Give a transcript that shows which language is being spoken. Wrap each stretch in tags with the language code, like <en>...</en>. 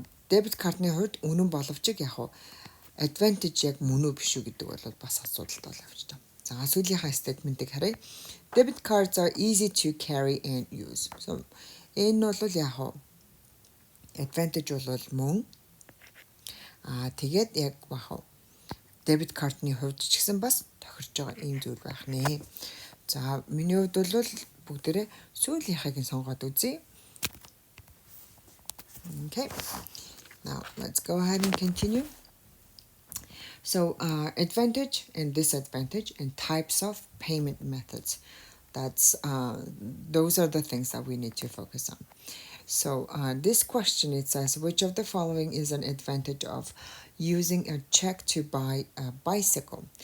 <mn>Debit card-ны хувьд үнэн боловч advantage яг мөн үү биш үү гэдэг бол бас асуудалтай бол явж байгаа. За сүүлийнхаа statement-ыг харъя.</mn> <en>Debit cards are easy to carry and use.</en> <mn>So энэ бол advantage бол мөн. Тэгээд яг debit card-ны хувьд ч гэсэн бас тохирж байгаа ийм зүйл байх нэ. За миний хувьд бол бүгдээрээ сүүлийнхийг нь сонгоод үзье.</mn> <en>Okay. Now let's go ahead and continue. So advantage and disadvantage and types of payment methods. Those are the things that we need to focus on. So this question, it says, which of the following is an advantage of using a check to buy a bicycle?</en>